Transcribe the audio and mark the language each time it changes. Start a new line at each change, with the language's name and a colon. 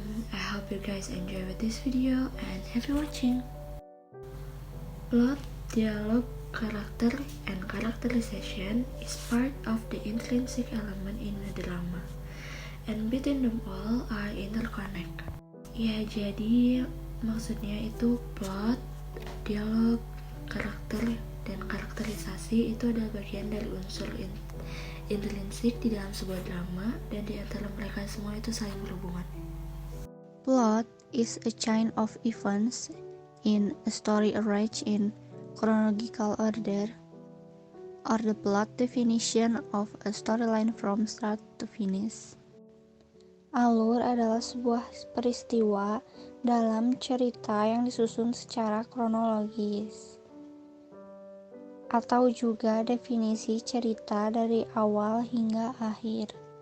English: I hope you guys enjoy with this video and happy watching. Plot, dialogue, character, and characterization is part of the intrinsic element in a drama, and between them all are interconnected.
Indonesian: Ya, jadi maksudnya itu plot, dialog, karakter, dan karakterisasi itu adalah bagian dari unsur intrinsik di dalam sebuah drama, dan di antara mereka semua itu saling berhubungan.
English: Plot is a chain of events in a story arranged in chronological order, or the plot definition of a storyline from start to finish.
Indonesian: Alur adalah sebuah peristiwa dalam cerita yang disusun secara kronologis, atau juga definisi cerita dari awal hingga akhir.